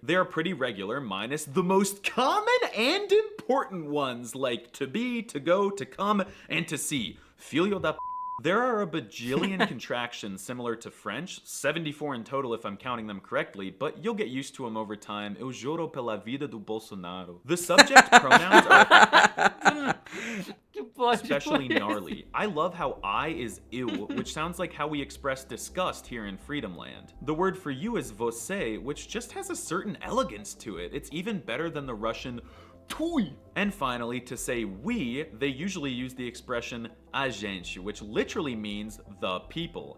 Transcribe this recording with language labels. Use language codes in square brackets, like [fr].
[en] They are pretty regular, minus the most common and important ones, like to be, to go, to come, and to see. [pt] Filho da p***. [en] There are a bajillion contractions similar to French, 74 in total if I'm counting them correctly, but you'll get used to them over time. [pt] Eu juro pela vida do Bolsonaro. [en] The subject pronouns are especially gnarly. I love how I is eu, which sounds like how we express disgust here in Freedom Land. The word for you is você, which just has a certain elegance to it. It's even better than the Russian Tui. And finally, to say we, they usually use the expression a gente, which literally means the people.